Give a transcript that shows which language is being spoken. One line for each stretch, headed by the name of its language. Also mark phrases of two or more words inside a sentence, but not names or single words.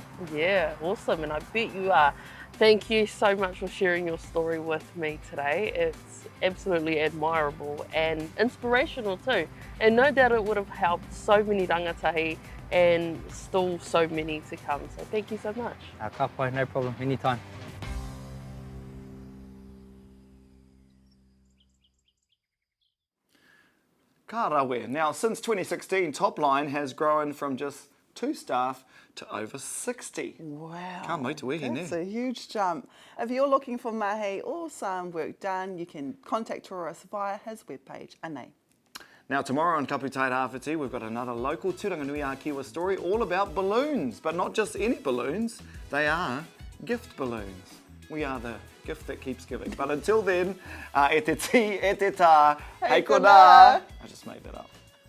English: Yeah, awesome, and I bet you are. Thank you so much for sharing your story with me today. It's absolutely admirable and inspirational too. And no doubt it would have helped so many rangatahi and still so many to come. So thank you so much.
Māori: Ka pai,
English: no problem, anytime. Kārawe. Now, since 2016, Topline has grown from just 2 staff to over 60. Wow.
Māori: Ka maituihi
English: That's ne. a huge jump. If you're looking for mahi or some work done, you can contact Taurus via his webpage, Anei. Now, tomorrow on Kapu Tairāwhitī, we've got another local Tūranganui-a-Kiwa story all about balloons, but not just any balloons, they are gift balloons. We are the gift that keeps giving. But until then,
Māori: e te ti, e te tā, hei kona.
English: I just made that up.